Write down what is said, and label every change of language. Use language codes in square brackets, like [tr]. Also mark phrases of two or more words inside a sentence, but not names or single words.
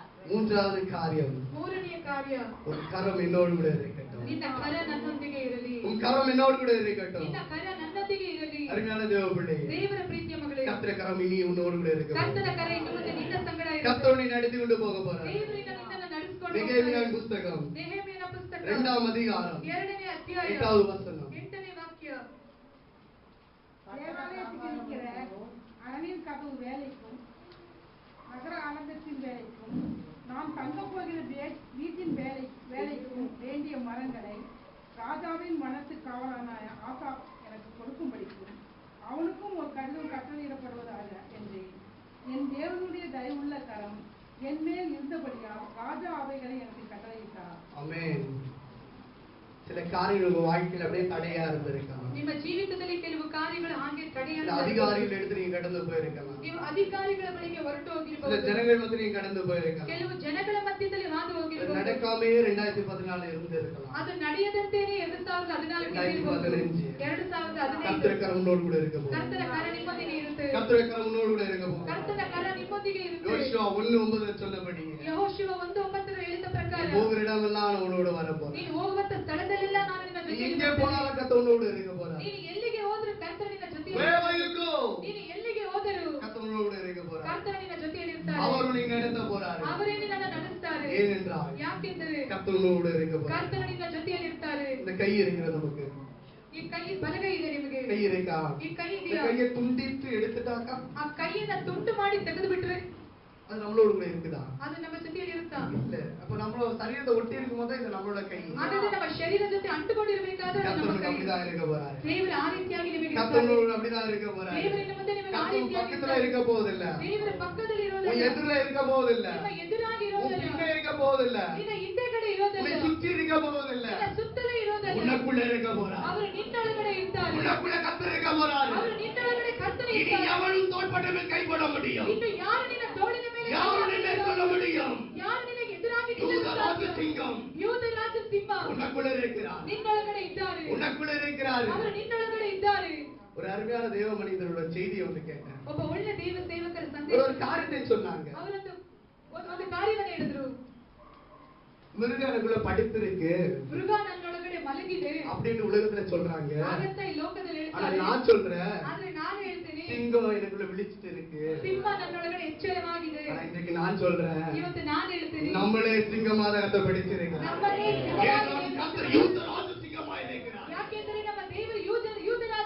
[ta] மூன்றாவது காரியம், [kn] ಮೂರನೆಯ ಕಾರ್ಯ, [ta] உன் கரம் என்னோடு கூட இருக்கட்டும். [kn] ನಿನ್ನ ಕರ ನನ್ನೊಂದಿಗೆ ಇರಲಿ. [ta] உன் கரம் என்னோடு கூட இருக்கட்டும். [kn] ನಿನ್ನ ಕರ ನನ್ನೊಂದಿಗೆ ಇರಲಿ. [ta] அருமையான தேவ பிள்ளையே, [kn] ದೇವರ ಪ್ರೀತಿಯ ಮಗಳೇ, [ta] கர்த்தர் கரம் இனி உன்னோடு கூட இருக்கட்டும். [kn] ಕರ್ತನ ಕರ ಇನ್ನು ಮುಂದೆ ನಿನ್ನ ಸಂಗಡ ಇರಲಿ. [ta] கர்த்தர் உன்னை நடத்தி கொண்டு போக போறார். [kn] ದೇವರಿಂದ ನಿನ್ನನ್ನು ನಡೆಸಿಕೊಂಡು [ta] நெகேமியா புத்தகம் [kn] ನೆಹೆಮೀಯನ ಪುಸ್ತಕ [ta] 2ஆம் அதிகாரம் [kn] 2ನೇ ಅಧ್ಯಾಯ [ta] 8வது வசனம். [kn] 8ನೇ ವಾಕ್ಯ. [ta] தேவாலயத்தில் இருக்கிற அரணின் கதவு வேலைக்கும் நகர அலங்கத்தின் வேலைக்கும் நாம் தங்க போகிற வீட்டின் வேலைக்கும் வேண்டிய மரங்களை ராஜாவின் மனத்து காவலான ஆசா எனக்கு கொடுக்கும்படிக்கும் அவனுக்கும் ஒரு கடிதம் கட்டளையிடப்படுவதாக என்றேன். என் தேவனுடைய தயவுள்ள கரம் என் மேல் இருந்தபடியால் ராஜா அவைகளை எனக்கு கட்டளையிட்டார். ஆமென். சில காரியங்கள் உங்க வாழ்க்கையில அப்படியே தடையா இருந்திருக்கலாம். [kn] ನಿಮ್ಮ ಜೀವಿತದಲ್ಲಿ ಕೆಲವು ಕಾರ್ಯಗಳು ಹಾಗೆ [ta] சில [kn] ತಡೆಯಲು [ta] அதிகாரிகள் எடுத்து நீங்க கடந்து போயிருக்கலாம். [kn] ನೀವು ಅಧಿಕಾರಿಗಳ ಬಳಿಗೆ ಹೊರಟು [ta] சில [kn] ಹೋಗಿರಬಹುದು. [ta] ஜனங்கள் மத்திய நீங்க கடந்து போயிருக்கலாம். [kn] ಕೆಲವು ಜನಗಳ ಮಧ್ಯದಲ್ಲಿ ಹಾದು [ta] அது [kn] ಹೋಗಿರಬಹುದು. [ta] நடக்காமே 2014 இருந்திருக்கலாம். [kn] ಅದು ನಡೆಯದಂತೆಯೇ 2014 2015 2015 [ta] கர்த்தர் கரம் உன்னோடு கூட இருக்க போகுது. [kn] ಕರ್ತನ ಕರ ನಿಮ್ಮೊಂದಿಗೆ ಇರುತ್ತೆ. [ta] கர்த்தர் கரம் உன்னோடு கூட இருக்க போகுது. [kn] ಕರ್ತನ ಕರ ನಿಮ್ಮೊಂದಿಗೆ ಇರುತ್ತೆ. [ta] யோசுவா 1:9 சொன்னபடி [kn] ಯೆಹೋಶುವ 1:9 ಹೇಳಿದ ಪ್ರಕಾರ [ta] போகிற இடமெல்லாம் நான் உன்னோடு வர போறேன். [kn] ನೀನು ಹೋಗುವಂತ ಸ್ಥಳದಲ್ಲೆಲ್ಲ ನಾನು ನಿನ್ನ [ta] நீ [kn] ಜೊತೆಗೆ [ta] எங்கே [kn] ಇರುತ್ತೇನೆ. [ta] போனாலும் கர்த்தர் உன்னோடு இருக்க போறார். [kn] ನೀನು ಎಲ್ಲಿಗೆ ಹೋದರೂ ಕರ್ತನ ನಿನ್ನ ಜೊತೆಗೆ [en] Wherever you go, [kn] ನೀನು ಎಲ್ಲಿಗೆ ಹೋದರೂ [ta] கர்த்தர் உன்னோடு இருக்க போறார். [kn] ಕರ್ತನ ನಿನ್ನ ಜೊತೆಯಲ್ಲಿ ಇರ್ತಾರೆ. [ta] அவர் உன்னை நடத்த போறார். [kn] ಅವರೇ ನಿನ್ನನ್ನು ನಡೆಸ್ತಾರೆ. [ta] ஏனென்றால் [kn] ಯಾಕೆಂದರೆ [ta] கர்த்தர் உன்னோடு இருக்க போறார். [kn] ಕರ್ತನ ನಿನ್ನ ಜೊತೆಯಲ್ಲಿ ಇರ್ತಾರೆ. [ta] இந்த கை இருக்கிறது நமக்கு. [kn] ಈ ಕೈ ಬಲಗೈ ಇದೆ ನಿಮಗೆ. [ta] கை இருக்கா? [kn] ಈ ಕೈ [ta] இந்த [kn] ಇದೆಯಾ? [ta] கையை துண்டித்து எடுத்துட்டாக்கா [kn] ಆ ಕೈಯನ್ನ ತುಂಡು ಮಾಡಿ ತೆಗೆದು ಬಿಟ್ರೆ [ta] அது நம்மளோட கூட இருக்குதா? [kn] ಅದು ನಮ್ಮ ಜೊತೆಯಲ್ಲಿ ಇರುತ್ತಾ? [ta] இல்ல. அப்ப நம்மளோட சரீரத்தை ஒட்டி இருக்கும்போது இது நம்மளோட கை. [kn] ಹಾಗಾದ್ರೆ ನಮ್ಮ ಶರೀರದ ಜೊತೆ ಅಂಟುಕೊಂಡಿರಬೇಕಾದ್ರೆ ಅದು ನಮ್ಮ [ta] கர்த்தர் [kn] ಕೈ. [ta] அப்படிதான் இருக்க போறாரு. [kn] ದೇವರು ಆ ರೀತಿಯಾಗಿ ನಿಮಗೆ [ta] கர்த்தர் [kn] ಇರ್ತಾರೆ. [ta] அப்படிதான் இருக்க போறாரு. [kn] ದೇವರಿನ ಮುಂದೆ ನಿಮಗೆ ಆ [ta] கர்த்தர் [kn] ರೀತಿಯಾಗಿ [ta] பக்கத்துல [kn] ಇರ್ತಾರೆ. [ta] இருக்க போவதில்ல. [kn] ದೇವರ ಪಕ್ಕದಲ್ಲಿ [ta] உன் [kn] ಇರೋದಿಲ್ಲ. [ta] எதிரில இருக்க போவதில்ல. [kn] ನಿಮ್ಮ ಎದುರಾಗಿ [ta] உன் [kn] ಇರೋದಿಲ್ಲ. [ta] பின்னே இருக்க போவதில்ல. [kn] ನಿನ್ನ ಹಿಂದೆಗಡೆ [ta] உன்னை [kn] ಇರೋದಿಲ್ಲ. [ta] சுற்றி இருக்க போவதில்ல. [kn] ನಿನ್ನ ಸುತ್ತಲೇ ಇರೋದಿಲ್ಲ. [ta] உனக்குள்ள இருக்க போறார். [kn] ಅವರು ನಿನ್ನೊಳಗಡೆ ಇರ್ತಾರೆ. [ta] உனக்குள்ள கர்த்தர் இருக்க போறாரு. [kn] ಅವರು ನಿನ್ನೊಳಗಡೆ ಕರ್ತನೆ [ta] இனி [kn] ಇರ್ತಾರೆ. [ta] எவனும் தோள்பட்டமே கைப்பட முடியும். [kn] ಇನ್ನು ಯಾರು ನಿನ್ನ ತೋಳಿನ ಮೇಲೆ [ta] யாரும் நின்று சொல்ல முடியும். [kn] ಯಾರು ನಿನಗೆ ಎದುರಾಗಿ [ta] யூதராஜ சிங்கம் [kn] ಯೂದರಾಜ ಸಿಂಹ [ta] உனக்குள்ள இருக்கிறார். [kn] ನಿನ್ನೊಳಗಡೆ ಇದ್ದಾರೆ. [ta] உனக்குள்ள இருக்கிறார். [kn] ಅವರು ನಿನ್ನೊಳಗಡೆ ಇದ್ದಾರೆ. [ta] ஒரு அருமையான தேவ மனிதரோட செய்தியை வந்து கேட்டேன். [kn] ಒಬ್ಬ ಒಳ್ಳೆ ದೇವ ಸೇವಕರ [ta] ஒரு [kn] ಸಂದೇಶ [ta] காரியத்தை சொன்னாங்க. [kn] ಅವರೊಂದು ಒಂದು ಕಾರ್ಯವನ್ನು ಹೇಳಿದ್ರು. [ta] மிருகம் எனக்குள்ள படுத்திருக்கு [kn] ಮೃಗ ನನ್ನೊಳಗಡೆ ಮಲಗಿದೆ [ta] அப்படின்னு உலகத்துல சொல்றாங்க. [kn] ಹಾಗಂತ ಈ ಲೋಕದಲ್ಲಿ [ta] ஆனா [kn] ಹೇಳ್ತಾರೆ. [ta] நான் சொல்றேன், [kn] ಆದ್ರೆ ನಾನು ಹೇಳ್ತೀನಿ [ta] சிங்கம் எனக்குள்ள விழிச்சிட்டு இருக்கு. [kn] ಸಿಂಹ ನನ್ನೊಳಗಡೆ ಎಚ್ಚರವಾಗಿದೆ. [ta] ஆனா இன்னைக்கு நான் சொல்றேன், [kn] ಇವತ್ತು ನಾನು ಹೇಳ್ತೀನಿ [ta] நம்மளே சிங்கமாக கத்த படிச்சிருக்கிறோம். [kn] ನಮ್ಮನ್ನೇ [ta] கர்த்தர் யூதராஜ சிங்கமாய் இருக்கிறார். [kn] ಯಾಕೆಂದರೆ ನಮ್ಮ ದೇವರು ಯೂದರಾಜ